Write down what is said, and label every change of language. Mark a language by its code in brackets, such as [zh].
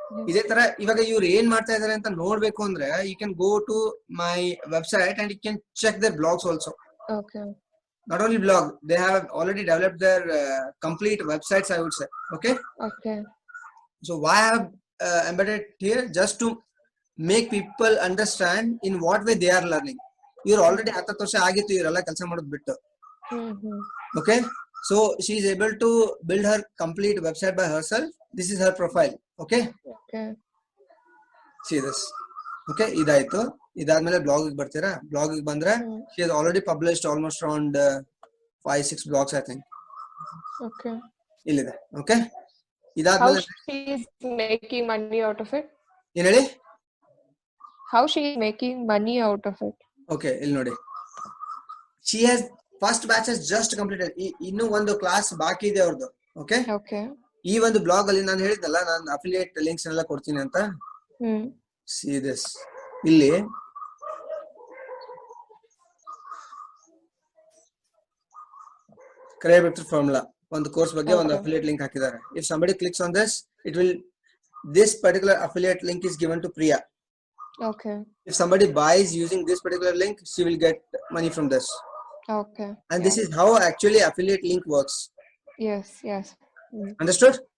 [kn] ಇದೇ ತರ ಇವಾಗ ಇವ್ರು ಏನ್ ಮಾಡ್ತಾ ಇದಾರೆ ಅಂತ ನೋಡ್ಬೇಕು ಅಂದ್ರೆ [en] you can go to my website and you can check their blogs also. Okay. Not only blog, they have already developed their complete websites, I would say. Okay. Okay. So why I have embedded here? Just to make people understand in what way they are learning. You're already [kn] 10 ವರ್ಷ ಆಗಿತ್ತು ಇವರೆಲ್ಲ ಕೆಲಸ ಮಾಡೋದು ಬಿಟ್ಟು. [en] Okay. So she is able to build her complete website by herself. This is her profile. Okay. Okay. See this. [kn] Okay. ಇದಾಯ್ತು. ಇದಾದ್ಮೇಲೆ blog ಬರ್ತೀರಾ? Blog ಬಂದ್ರೆ [en] she has already published almost around 5-6 blogs, I think. Okay. [kn] ಇಲ್ಲಿದೆ. Okay. ಇದಾದ್ಮೇಲೆ [en] how she is making money out of it? [kn] ಏನು ಹೇಳಿ? [en] How she is making money out of it? [kn] Okay. ಇಲ್ಲಿ ನೋಡಿ. [en] She has first batch has just completed. [kn] ಇನ್ನು ಒಂದು class ಬಾಕಿ ಇದೆ ಅವ್ರದ್ದು. Okay. [en] Okay. [kn] ಈ ಒಂದು ಬ್ಲಾಗ್ ಅಲ್ಲಿ ನಾನು ಹೇಳಿದ್ನಲ್ಲ ನಾನು ಅಫಿಲಿಯೇಟ್ ಲಿಂಕ್ಸ್ ಎಲ್ಲ ಕೊಡ್ತೀನಿ ಅಂತ. [en] See this. [kn] ಇಲ್ಲಿ Career Breakthrough Formula ಒಂದು ಕೋರ್ಸ್ ಬಗ್ಗೆ ಒಂದು ಅಫಿಲಿಯೇಟ್ ಲಿಂಕ್ ಹಾಕಿದ್ದಾರೆ. [en] If somebody clicks on this, this particular affiliate link is given to Priya. Okay. If somebody buys using this particular link, she will get money from this. Okay. And this is how actually affiliate link works. Yes. Understood?